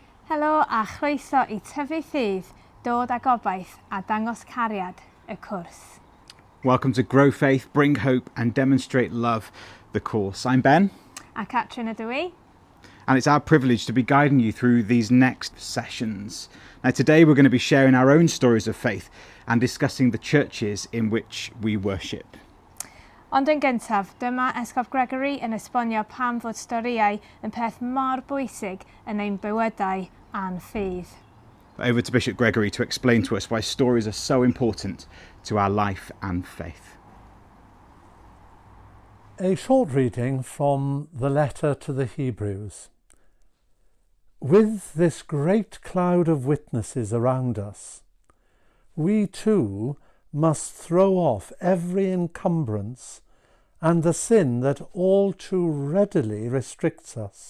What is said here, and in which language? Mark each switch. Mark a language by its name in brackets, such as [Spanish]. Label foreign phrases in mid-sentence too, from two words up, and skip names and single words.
[Welsh] Helo a chroeso I tyfu ffydd, dod â gobaith a dangos cariad y cwrs. [English] Welcome to Grow Faith, Bring Hope and Demonstrate Love, the course. I'm Ben. [Welsh] A Catrin ydw I. [English] And it's our privilege to be guiding you through these next sessions. Now today we're going to be sharing our own stories of faith and discussing the churches in which we worship. [Welsh] Ond yn gyntaf, dyma Esgob Gregory yn esbonio pam fod storïau yn peth mor bwysig yn ein bywydau a'n ffydd. [English] Over to Bishop Gregory to explain to us why stories are so important to our life and faith. A short reading from the letter to the Hebrews. With this great cloud of witnesses around us, we too must throw off every encumbrance and the sin that all too readily restricts us.